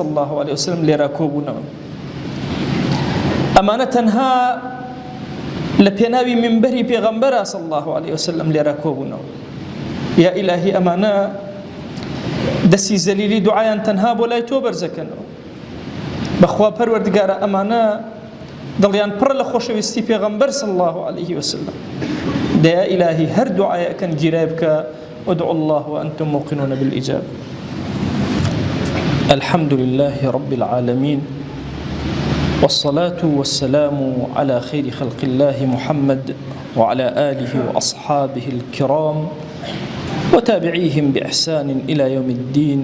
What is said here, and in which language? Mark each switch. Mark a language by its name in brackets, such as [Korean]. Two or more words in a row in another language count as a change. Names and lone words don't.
[Arabic] الله عليه وسلم [Central Kurdish] لێرە کۆبوونەوە ئەمانە تەنها لە پێناوی منبەری پێغەمبەرە [Arabic] صلی الله عليه وسلم [Central Kurdish] لێرە کۆبوونەوە یا ئیلاهی ئەمانە دەستی زەلیلی دوعایان تەنها بۆ لای تۆ بەرزەکەنەوە بەخوا پەروەردگارە ئەمانە دڵیان پڕ لە خۆشەویستی پێغەمبەر [Arabic] صلی الله عليه وسلم [Central Kurdish] دەیا ئیلاهی هەر دوعایەکەن گیرای بکە [Arabic] ادعوا الله وأنتم موقنون بالإجابة. الحمد لله رب العالمين والصلاة والسلام على خير خلق الله محمد وعلى آله وأصحابه الكرام وتابعيهم بإحسان إلى يوم الدين.